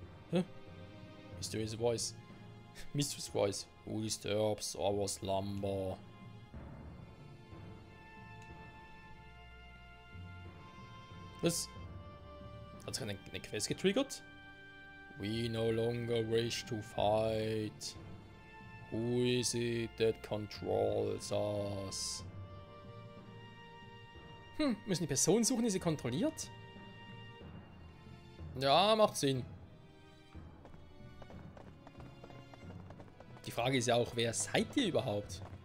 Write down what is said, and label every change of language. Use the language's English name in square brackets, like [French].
[English] Hä? Mysterious Voice. Mysterious Voice. Who disturbs our slumber? [German] Was? Hat sich eine Quest getriggert? [English] We no longer wish to fight. Who is it that controls us? [German] Müssen die Person suchen, die sie kontrolliert? Ja, macht Sinn. Die Frage ist ja auch, wer seid ihr überhaupt?